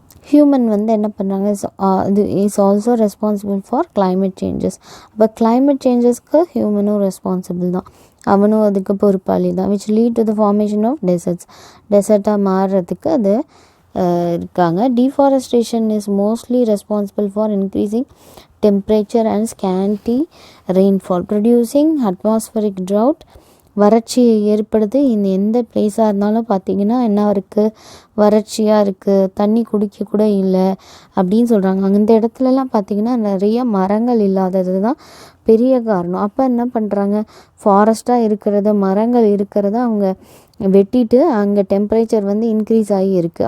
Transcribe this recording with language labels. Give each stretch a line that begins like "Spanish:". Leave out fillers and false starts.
English: Human என்ன பண்ணுறாங்க, இது is also responsible for climate changes.
Tamil: அப்போ கிளைமேட் சேஞ்சஸ்க்கு ஹியூமனும் ரெஸ்பான்சிபிள் தான், அவனும் அதுக்கு பொறுப்பாளி தான்.
English: Which lead to the formation of டெசர்ட்டாக மாறுறதுக்கு அது இருக்காங்க. Deforestation is mostly responsible for increasing temperature and scanty rainfall, producing atmospheric drought.
Tamil: வறட்சி ஏற்படுது. எந்த பிளேஸாக இருந்தாலும் பார்த்திங்கன்னா என்ன இருக்குது, வறட்சியாக இருக்குது, தண்ணி குடிக்க கூட இல்லை அப்படின்னு சொல்கிறாங்க. அந்த இடத்துலலாம் பார்த்திங்கன்னா நிறைய மரங்கள் இல்லாதது தான் பெரிய காரணம். அப்போ என்ன பண்ணுறாங்க, ஃபாரஸ்ட்டாக இருக்கிறத, மரங்கள் இருக்கிறத அவங்க வெட்டிட்டு அங்கே டெம்பரேச்சர் இன்க்ரீஸ் ஆகி இருக்குது.